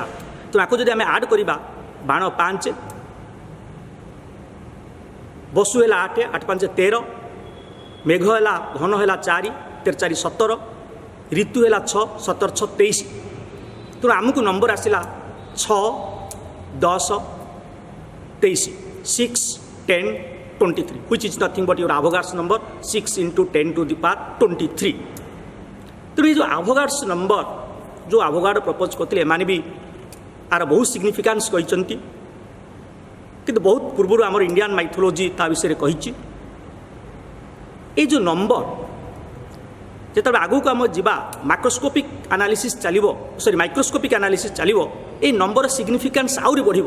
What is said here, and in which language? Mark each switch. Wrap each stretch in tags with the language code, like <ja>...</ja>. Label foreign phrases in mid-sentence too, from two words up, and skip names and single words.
<or>ତ ଆକୁ ଯଦି ଆମେ ଆଡ଼୍ କରିବା, ବାଣ 5, ବସୁ ହେଲା 8, 8 5 13, ମେଘ ହେଲା ଘନ ହେଲା 4, 13 4 17, ଋତୁ ହେଲା 6, 17 6 23। ତେଣୁ ଆମକୁ ନମ୍ବର ଆସିଲା 6 10 23, 6 10 23,</or> <en>which is nothing but your Avogadro's number, 6 into 10 to the power 23।</en> <or>ତେଣୁ ଏ ଯେଉଁ ଆଭୋଗାଡ୍ସ ନମ୍ବର, ଯେଉଁ ଆଭୋଗାଡ୍ରୋ ପ୍ରପୋଜ କରିଥିଲେ, ଏମାନେ ବି ଆର ବହୁତ ସିଗ୍ନିଫିକାନ୍ସ କହିଛନ୍ତି। କିନ୍ତୁ ବହୁତ ପୂର୍ବରୁ ଆମର</or> <en>Indian mythology</en> <or>ତା ବିଷୟରେ କହିଛି। এই ଯେଉଁ ନମ୍ବର, ଯେତେବେଳେ ଆଗକୁ ଆମେ ଯିବା</or> <en>macroscopic analysis</en> <or>ଚାଲିବ,</or> <en>microscopic analysis</en> <or>ଚାଲିବ, এই</or> <en>number significance</en> <or>ଆହୁରି ବଢ଼ିବ।</or>